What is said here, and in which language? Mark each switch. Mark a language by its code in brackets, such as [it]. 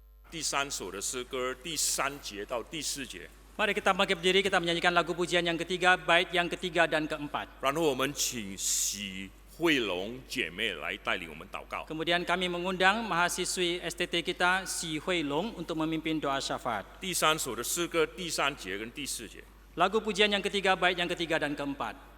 [zh] 第三首的诗歌第3节到第4节， [id] Mari kita bangkit berdiri, kita menyanyikan lagu pujian yang ketiga, bait yang ketiga dan keempat. [zh] 然后我们请喜慧龙姐妹来带领我们祷告。 [id] Kemudian kami mengundang mahasiswi STT kita, Si Hui Long, untuk memimpin doa syafaat. [zh] 第3首的诗歌第3节跟第4节。 [id] Lagu pujian yang ketiga, bait yang ketiga dan keempat.